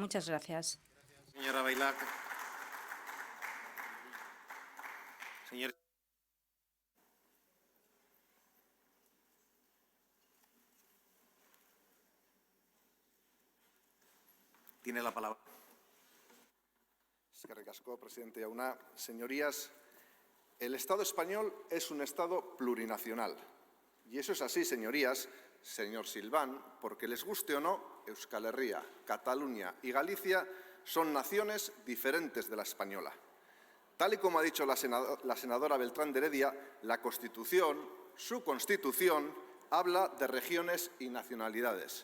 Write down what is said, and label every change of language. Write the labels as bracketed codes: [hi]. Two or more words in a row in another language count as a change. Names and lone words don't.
[es] Muchas gracias. Señora Bailac. Señor. Tiene la palabra. [eu] Eskerrik asko, presidente Jauna. [es] Señorías, el Estado español es un Estado plurinacional. Y eso es así, señorías, señor Silván, porque les guste o no, Euskal Herria, Cataluña y Galicia son naciones diferentes de la española. Tal y como ha dicho la senadora Beltrán de Heredia, la Constitución, su Constitución, habla de regiones y nacionalidades.